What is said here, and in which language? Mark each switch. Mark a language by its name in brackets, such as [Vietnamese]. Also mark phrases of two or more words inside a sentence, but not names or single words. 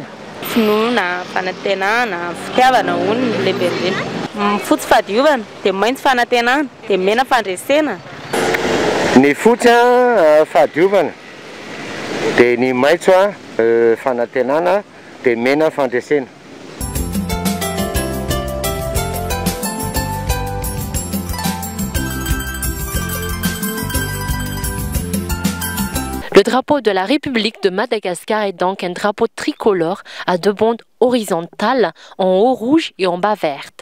[Malagasy] Finoana, fanantenana, fitiavana hono ny lehibe indrindra. Fotsy fahadiovana dia maitso fanantenana dia mena fandresena. Ny fotsy fahadiovana dia ny maitso fanantenana dia mena fandresena. [French] Le drapeau de la République de Madagascar est donc un drapeau tricolore à 2 bandes horizontales, en haut rouge et en bas verte.